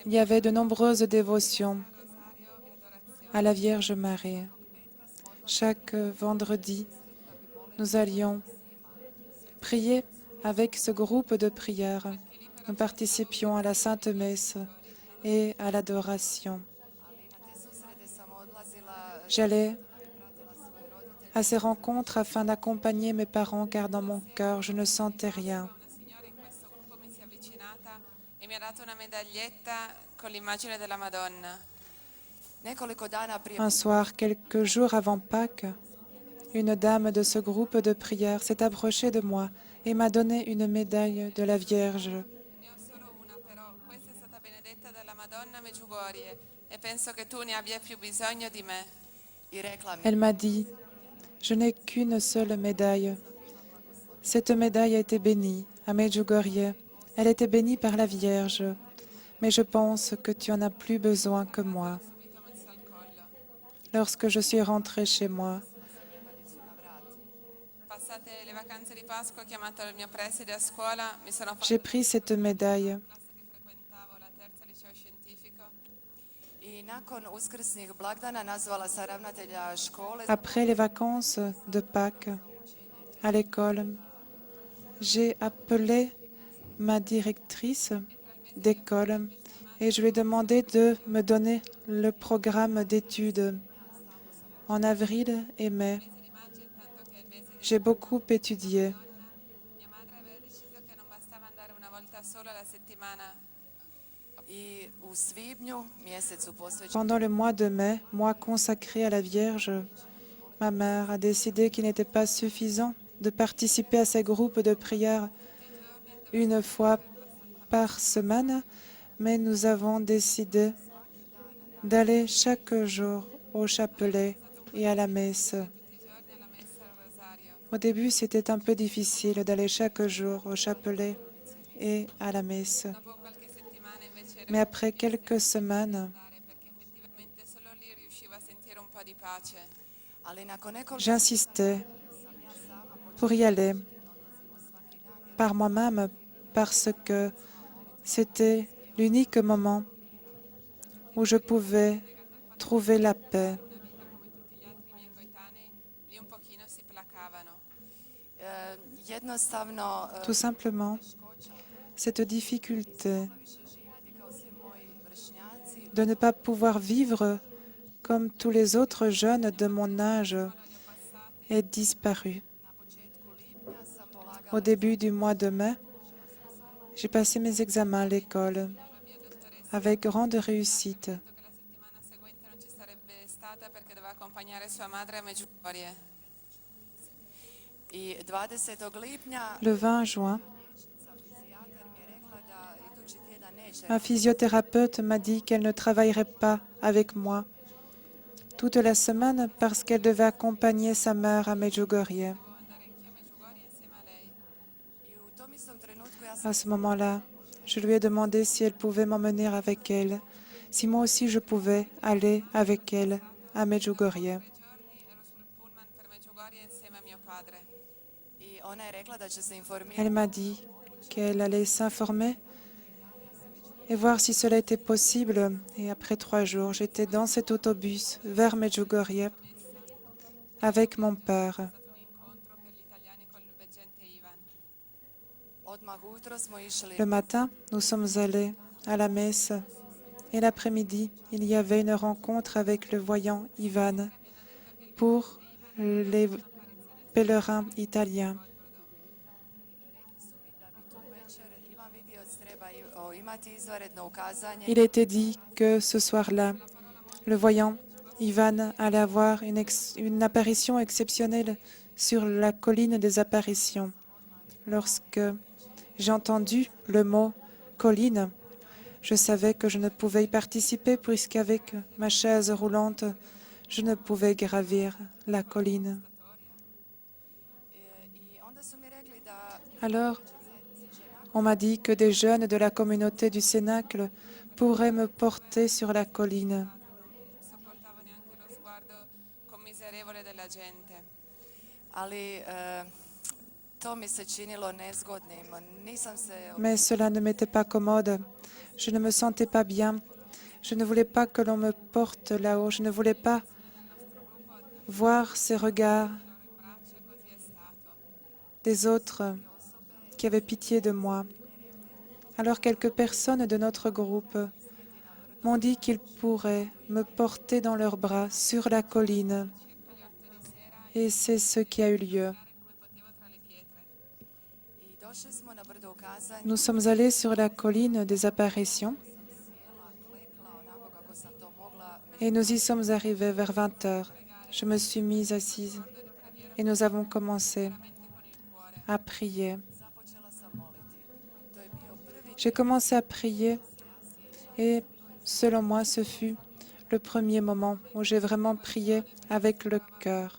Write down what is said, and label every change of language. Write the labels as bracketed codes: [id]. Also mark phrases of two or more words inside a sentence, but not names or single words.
[fr] il y avait de nombreuses dévotions [it] al rosario e adorazione. [fr] à la Vierge Marie. Chaque vendredi, nous allions prier avec ce groupe de prière. Nous participions à la Sainte Messe et à l'adoration. [hr] na te susrete sam odlazila [fr] J'allais à ces rencontres afin d'accompagner mes parents car dans mon cœur, je ne sentais rien. [it] Una signora in questo gruppo mi si è avvicinata e mi ha dato una medaglietta con l'immagine della Madonna. [hr] nekoliko dana prije [fr] Un soir, quelques jours avant Pâques, une dame de ce groupe de prière s'est approchée de moi et m'a donné une médaille de la Vierge. [it] Ne ho solo una però, questa è stata benedetta dalla Madonna Medjugorje e penso che tu ne abbia più bisogno di me. [hr] i rekla mi [fr] Elle m'a dit, je n'ai qu'une seule médaille. Cette médaille a été bénie à Medjugorje. Elle était bénie par la Vierge. Mais je pense que tu en as plus besoin que moi. [it] Subito messo al collo. [fr] Lorsque je suis rentrée chez moi, [it] Passate le vacanze di Pasqua ho chiamato il mio preside a scuola, mi sono fatta [fr] j'ai pris cette médaille. [it] la classe che frequentavo, la terza liceo scientifico. [hr] i nakon uskrsnih blagdana nazvala sam ravnatelja škole [fr] Après les vacances de Pâques à l'école, j'ai appelé ma directrice d'école et je lui ai demandé de me donner le programme d'études en avril et mai. J'ai beaucoup étudié. [it] Mia madre aveva deciso che non bastava andare una volta solo alla settimana. [hr] I u svibnju, mjesecu posvećenom [fr] Pendant le mois de mai, mois consacré à la Vierge, ma mère a décidé qu'il n'était pas suffisant de participer à ces groupes de prière une fois par semaine, mais nous avons décidé d'aller chaque jour au chapelet et à la messe. [it] Tutti i giorni alla messa e al rosario. [fr] Au début, c'était un peu difficile d'aller chaque jour au chapelet et à la messe. [it] Dopo qualche settimana invece era [fr] Mais après quelques semaines, [it] andare perché effettivamente solo lì riuscivo a sentire un po' di pace. [hr] ali nakon nekoliko [fr] j'insistais pour y aller par moi-même parce que c'était l'unique moment où je pouvais trouver la paix. [it] Una vita come tutti gli altri miei coetanei, lì un pochino si placavano. [hr] jednostavno [fr] Tout simplement, cette difficulté [hr] više živjeti kao svi moji vršnjaci [fr] de ne pas pouvoir vivre comme tous les autres jeunes de mon âge est disparue. [hr] na početku lipnja sam polagala [fr] Au début du mois de mai, j'ai passé mes examens à l'école avec grande réussite. [it] Detto che la settimana seguente non ci sarebbe stata perché doveva accompagnare sua madre a Medjugorje. [hr] i 20. lipnja [fr] Le 20 juin, [hr] fizijatar mi je rekla da idući tjedan neće [fr] un physiothérapeute m'a dit qu'elle ne travaillerait pas avec moi toute la semaine parce qu'elle devait accompagner sa mère à Medjugorje. [it] Devo andare anch'io a Medjugorje insieme a lei. [hr] i u tom istom trenutku ja sam [fr] À ce moment-là, je lui ai demandé si elle pouvait m'emmener avec elle, si moi aussi je pouvais aller avec elle à Medjugorje. [it] 3 giorni ero sul pullman per Medjugorje insieme a mio padre. [hr] i ona je rekla da će se informirati [fr] Elle m'a dit qu'elle allait s'informer et voir si cela était possible. Et après 3 jours, j'étais dans cet autobus vers Medjugorje avec mon père. [it] È stato un incontro per gli italiani col veggente Ivan. [hr] odmah ujutro smo išli [fr] Le matin, nous sommes allés à la messe et l'après-midi, il y avait une rencontre avec le voyant Ivan pour les pèlerins italiens. [hr] da bi tu večer Ivan Vidioc treba imati izvanredno ukazanje [fr] Il était dit que ce soir-là, le voyant Ivan allait avoir une apparition exceptionnelle sur la colline des apparitions. Lorsque j'ai entendu le mot colline, je savais que je ne pouvais y participer puisqu'avec ma chaise roulante, je ne pouvais gravir la colline. [hr] i onda su mi rekli da [fr] Alors, on m'a dit que des jeunes de la communauté du Cénacle pourraient me porter sur la colline. [it] Non sopportavo neanche lo sguardo commiserevole della gente. [hr] ali to mi se činilo nezgodnim nisam se [fr] Mais cela ne m'était pas commode. Je ne me sentais pas bien. Je ne voulais pas que l'on me porte là-haut. Je ne voulais pas voir ces regards des autres qui avaient pitié de moi. Alors quelques personnes de notre groupe m'ont dit qu'ils pourraient me porter dans leurs bras sur la colline. Et c'est ce qui a eu lieu. [hr] i došli smo na brdo ukazanje [fr] Nous sommes allés sur la colline des apparitions [hr] klekla onako kako sam to mogla [fr] et nous y sommes arrivés vers 20 heures. Je me suis mise assise et nous avons commencé à prier. [hr] započela sam moliti to je bio prvi [fr] J'ai commencé à prier et selon moi, ce fut le premier moment où j'ai vraiment prié avec le cœur.